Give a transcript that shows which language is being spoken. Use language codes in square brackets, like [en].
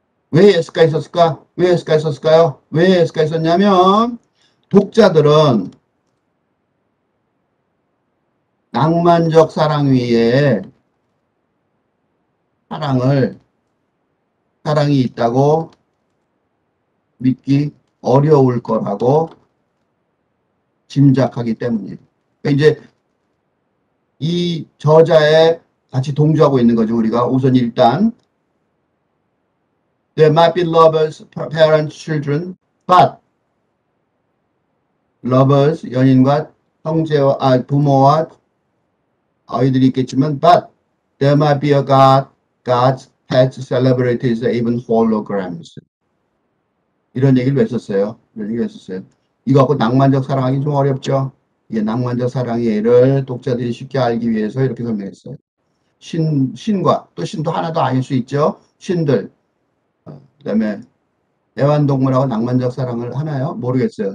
[ko] 왜 S가 있었을까? 왜 S가 있었을까요? 왜 S가 있었냐면 독자들은 낭만적 사랑 위에 사랑이 있다고 믿기 어려울 거라고 짐작하기 때문이에요. 그러니까 이제 이 저자에 같이 동조하고 있는 거죠. 우리가 우선 일단 [en] There might be lovers, parents, children, but lovers, [ko] 연인과 부모와 아이들이 있겠지만 [en] but there might be a God, gods, pets, celebrities, even holograms. [ko] 이런 얘기를 왜 썼어요? 이런 얘기를 왜 썼어요? 이거 갖고 낭만적 사랑하기 좀 어렵죠? 이게 낭만적 사랑의 예를 독자들이 쉽게 알기 위해서 이렇게 설명했어요. 신과 또 신도 하나도 아닐 수 있죠. 신들 그다음에 애완동물하고 낭만적 사랑을 하나요? 모르겠어요.